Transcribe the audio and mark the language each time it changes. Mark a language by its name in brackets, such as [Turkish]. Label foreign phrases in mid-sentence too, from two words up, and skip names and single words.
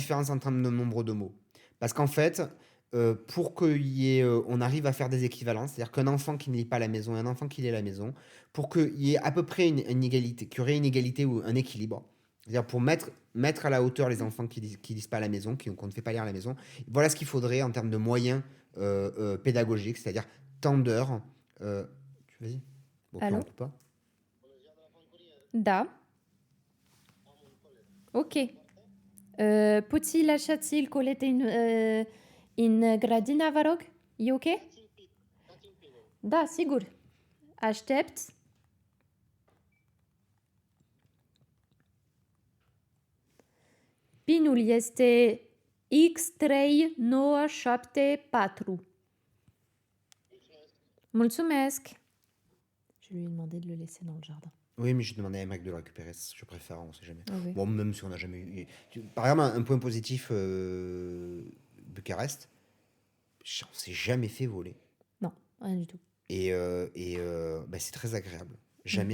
[French] différence en termes de nombre de mots. Parce qu'en fait, pour on arrive à faire des équivalences, c'est-à-dire qu'un enfant qui ne lit pas à la maison et un enfant qui lit à la maison, pour qu'il y ait à peu près une égalité, qu'il y aurait une égalité ou un équilibre, c'est-à-dire pour mettre à la hauteur les enfants qui lisent pas à la maison, qu'on ne fait pas lire à la maison, voilà ce qu'il faudrait en termes de moyens pédagogiques, c'est-à-dire tant d'heures. Vas-y. Bon, puis on Allô? coupe pas. [Romanian] Da. Ok. Poți lăsați-l colete în grădină, vă rog? E ok? Da, sigur. Aștept. Pinul este X3974. Mulțumesc. [French] Je lui ai demandé de le laisser dans le jardin. Oui, mais j'ai demandé à Emmerich de le récupérer, je préfère, on sait jamais. Ah oui. Bon, même si on n'a jamais eu. Par exemple, un point positif, Bucarest, on s'est jamais fait voler. Non, rien du tout. Bah, c'est très agréable. Jamais,